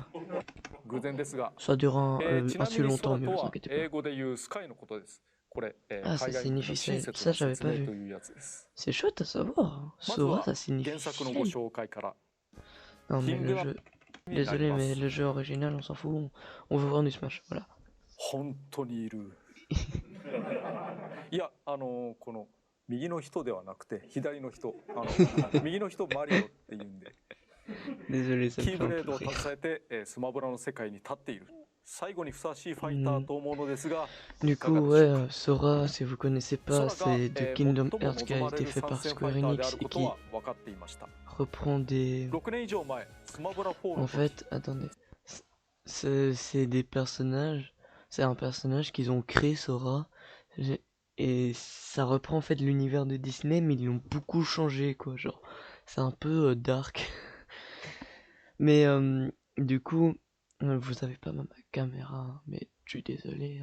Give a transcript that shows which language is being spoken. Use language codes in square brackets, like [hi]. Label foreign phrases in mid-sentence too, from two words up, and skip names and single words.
[fr] Ça durera assez longtemps, mais vous inquiétez pas. Ah, ça signifie ciel. Ça, j'avais pas vu. C'est chouette à savoir. Sora, ça signifie ciel. Non, mais le jeu... Désolé, mais le jeu original, on s'en fout. On veut voir du Smash, voilà. [ja] 本当にいる。いや、この右の人ではなくて左の人、右の人マリオって言うんで。 [fr] Désolé, ça me [ja] キー [fr] fait [ja] ブ [fr] un [ja] レー [fr] peu [ja] ドを [fr] rire. [ja] 携えて、スマブラの世界に立っている。最後にふさわしいファイターと思うのですが、 [fr] Du [ja] いかが [fr] coup, [ja] でしょう [fr] ouais, [ja] か。 [fr] Sora, si vous connaissez [ja] 空 [fr] pas, [ja] が、 [fr] c'est de [ja] 最 [fr] Kingdom [ja] も [fr] Hearts qui a [ja] 望ま [fr] été [ja] れる [fr] fait [ja] 参 [fr] par [ja] 戦ファ [fr] Square [ja] イターであ [fr] Enix [ja] る [fr] et [ja] こと [fr] qui [ja] は分かっていました。 [fr] reprend des... [ja] 6 年以上前、スマブラ4 [fr] En [ja] の時、 [fr] fait, attendez. C'est des personnages... C'est un personnage qu'ils ont créé, Sora. Et ça reprend en fait l'univers de Disney, mais ils l'ont beaucoup changé, quoi. Genre, c'est un peu dark. Mais du coup, vous avez pas ma caméra, hein, mais je suis désolé.